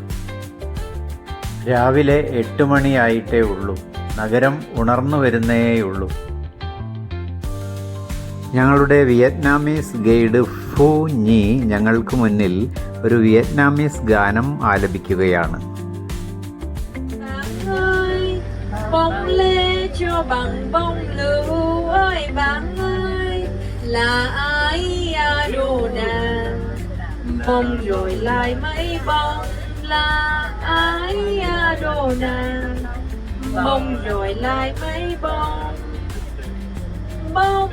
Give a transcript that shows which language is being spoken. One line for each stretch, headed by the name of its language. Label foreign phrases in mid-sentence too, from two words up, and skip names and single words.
Malayalam: രാവിലെ 8 മണിയായിട്ടേ ഉള്ളൂ. നഗരം ഉണർന്നു വരുന്നേയുള്ളൂ. ഞങ്ങളുടെ വിയറ്റ്നാമീസ് ഗൈഡ് ഫു ഞി ഞങ്ങൾക്ക് മുന്നിൽ ഒരു വിയറ്റ്നാമീസ് ഗാനം ആലപിക്കുകയാണ്.
Vietnamese: Bông lê cho bằng bông lưu ơi bạn ơi, là ai đồ nàng bông rồi lại mấy bông, là ai đồ nàng bông rồi lại mấy bông, bông